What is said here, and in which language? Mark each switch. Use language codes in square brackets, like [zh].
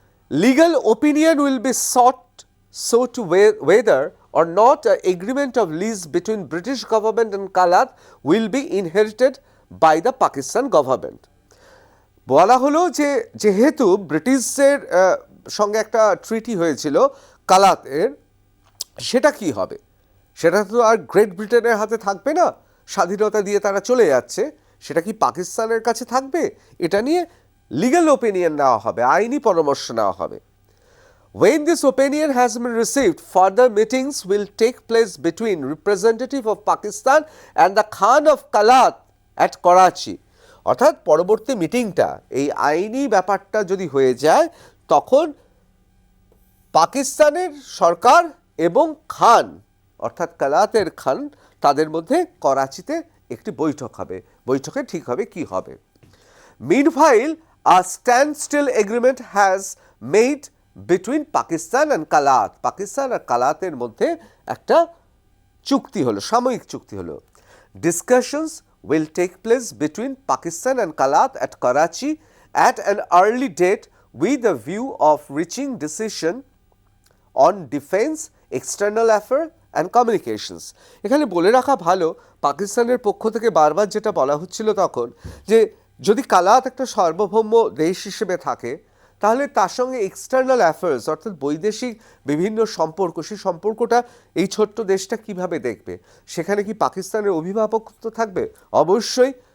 [en] Legal opinion will be sought so to whether or not an agreement of lease between British government and Kalat will be inherited by the Pakistan government. [bn] বলা হলো যে যেহেতু ব্রিটিশদের সঙ্গে একটা ট্রিটি হয়েছিল কালাতের, সেটা কি হবে? সেটা তো আর গ্রেট ব্রিটেনের হাতে থাকবে না, স্বাধীনতা দিয়ে তারা চলে যাচ্ছে, সেটা কি পাকিস্তানের কাছে থাকবে? এটা নিয়ে লিগ্যাল ওপিনিয়ন নেওয়া হবে, আইনি পরামর্শ নেওয়া হবে। [en] When this opinion has been received, further meetings will take place between representative of Pakistan and the Khan of Kalat at Karachi. [bn] অর্থাৎ পরবর্তী মিটিংটা, এই আইনি ব্যাপারটা যদি হয়ে যায়, তখন পাকিস্তানের সরকার এবং খান অর্থাৎ কালাতের খান, তাদের মধ্যে করাচিতে একটি বৈঠক হবে, বৈঠকে ঠিক হবে কি হবে। [en] Meanwhile, a standstill agreement has made between Pakistan and Kalat, [bn] Pakistan আর কালাতের মধ্যে একটা চুক্তি হলো, সাময়িক চুক্তি হলো। [en] Discussions will take place between Pakistan and Kalat at Karachi at an early date with a view of reaching decision on defense, external affairs and communications. [bn] এখানে বলে রাখা ভালো, পাকিস্তানের পক্ষ থেকে বারবার যেটা বলা হচ্ছিল তখন, যে যদি কালাত একটা সার্বভৌম দেশ হিসেবে থাকে, তাহলে তার সঙ্গে এক্সটার্নাল অ্যাফেয়ার্স অর্থাৎ বৈদেশিক বিভিন্ন সম্পর্ক, সেই সম্পর্কটা এই ছোট্ট দেশটা কিভাবে দেখবে? সেখানে কি পাকিস্তানের অভিভাবকত্ব থাকবে? অবশ্যই